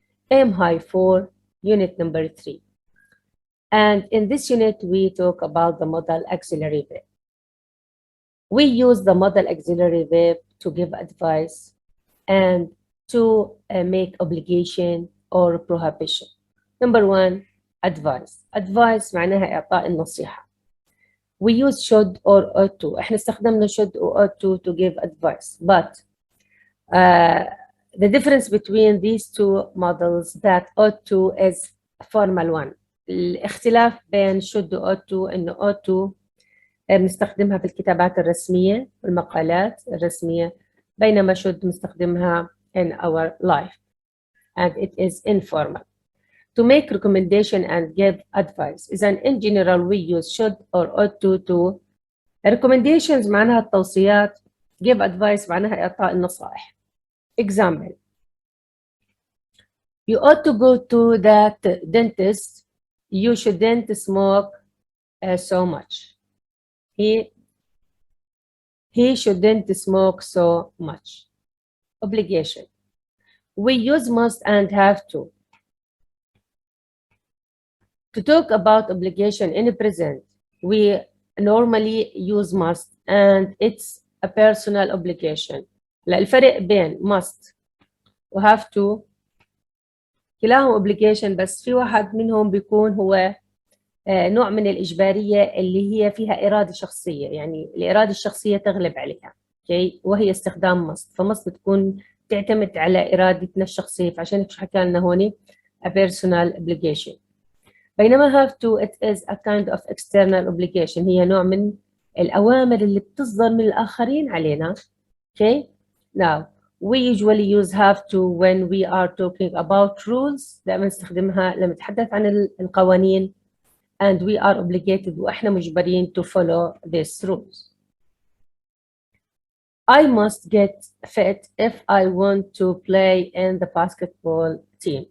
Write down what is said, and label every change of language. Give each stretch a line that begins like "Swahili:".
English: Aim high for unit number 3. And in this unit, we talk about the modal auxiliary verb. We use the modal auxiliary verb to give advice and to make obligation or prohibition. Number 1, advice.
Arabic: Advice معناها إعطاء النصيحة.
English: We use should or ought to.
Arabic: احنا استخدمنا
English: should or ought to give advice. But the difference between these two models that ought to is formal one.
Arabic: الاختلاف بين should و ought to إنه ought to بنستخدمها في الكتابات الرسمية والمقالات الرسمية، بينما should بنستخدمها
English: in our life and it is informal. To make recommendation and give advice. إذن in general we use should or ought to.
Arabic: Recommendations معناها التوصيات. Give advice معناها إعطاء النصائح.
English: Example. You ought to go to the dentist. You shouldn't smoke so much. He shouldn't smoke so much. Obligation. We use must and have to. To talk about obligation in the present, we normally use must and it's a personal obligation.
Arabic: لا الفرق بين must و have to كلاهم obligation، بس في واحد منهم بيكون هو نوع من الإجبارية اللي هي فيها إرادة شخصية، يعني الإرادة الشخصية تغلب عليها، okay؟ وهي استخدام must. فmust بتكون تعتمد على إرادتنا الشخصية، فعشان هيك حكى لنا هون a personal obligation. بينما
English: have to it is a kind of external obligation،
Arabic: هي نوع من الأوامر اللي بتصدر من الآخرين علينا.
English: Okay? Now, we usually use have to when we are talking about rules.
Arabic: دائما نستخدمها لما نتحدث عن القوانين
English: and we are obligated
Arabic: وإحنا مجبرين
English: to follow these rules. I must get fit if I want to play in the basketball team.